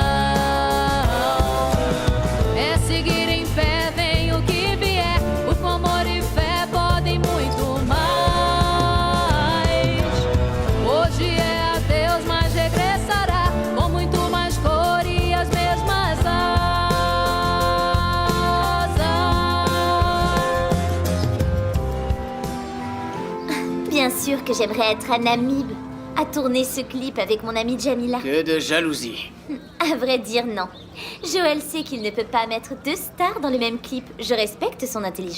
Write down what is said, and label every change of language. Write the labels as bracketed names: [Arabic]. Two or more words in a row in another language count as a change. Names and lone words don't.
[Portuguese] É seguir em pé, vem o que vier. O amor e fé podem muito mais. Hoje é adeus, mas regressará com muito mais cor e as mesmas asas. [French] Bien sûr que j'aimerais être à Namib, à tourner ce clip avec mon amie Jamila. Que de jalousie. À vrai dire, non. Joël sait qu'il ne peut pas mettre 2 stars dans le même clip. Je respecte son intelligence.